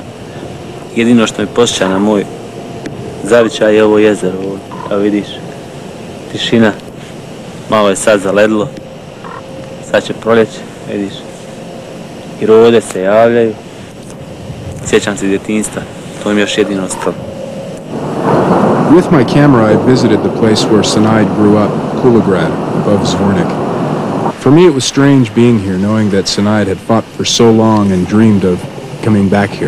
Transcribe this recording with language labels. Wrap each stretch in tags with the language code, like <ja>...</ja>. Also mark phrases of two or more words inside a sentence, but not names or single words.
<bs>Jedino što me posjeća na moj zavičaj je ovo jezero ovdje. Evo vidiš, tišina, malo je sad zaledlo, sad će proljeće, vidiš. I rode se javljaju. Sjećam se djetinjstva, to mi još jedino ostalo.</bs> <en>With my camera, I visited the place where Sinaid grew up, Kulograd, above Zvornik. For me, it was strange being here, knowing that Sinaid had fought for so long and dreamed of coming back here.</en>